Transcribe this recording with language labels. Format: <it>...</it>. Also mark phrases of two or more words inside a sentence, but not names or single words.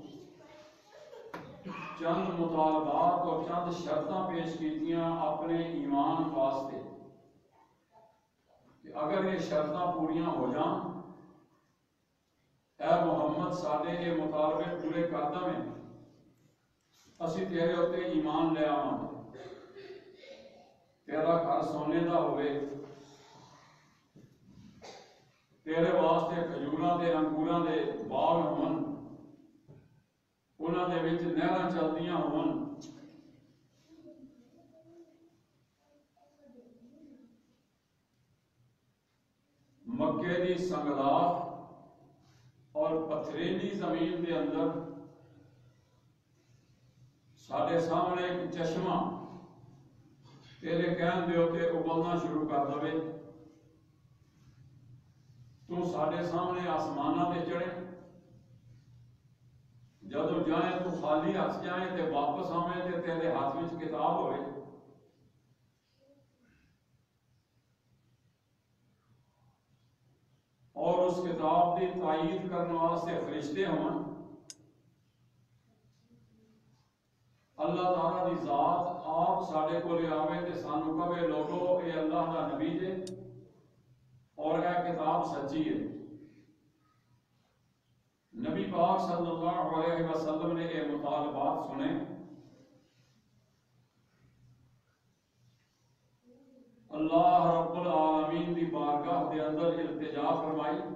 <pa>چند مطالبات اور چند شرطاں پیش کیتیاں اپنے ایمان واسطے کہ اگر یہ شرطاں پوریاں ہو جان اے محمد سارے یہ مطالبے پورے کر دیں اسی تیرے ہوتے ایمان لے آواں تیرا گھر سونے دا ہوئے تیرے واسطے کھجوراں دے انگوراں دے باغ ہون انہاں دے وچ نہراں چلدیاں ہون مکے دی سنگلاخ اور پتھریلی زمین دے اندر ساڈے سامنے ایک چشمہ تیرے کہن دے ہوتے ابلنا شروع کر دے تو ساڈے سامنے آسمانہ تے چڑھے جدو جائیں تو خالی ہاتھ جائیں تے واپس آویں تے تیرے ہاتھ وچ کتاب ہوئے اور اس کتاب دی تائید کرنے واسطے فرشتے ہون اللہ تعالیٰ دی ذات آپ ساڈے کو لے آوے تے سانو کہے لوگو اے اللہ دا نبی جے اور اے کتاب سچی ہے۔ نبی پاک</pa> <ar>صلی اللہ علیہ وسلم</ar> <pa>نے یہ مطالبات سنے</pa> <ar>اللہ رب العالمین</ar> <pa>دی بارگاہ دے اندر التجا فرمائی</pa>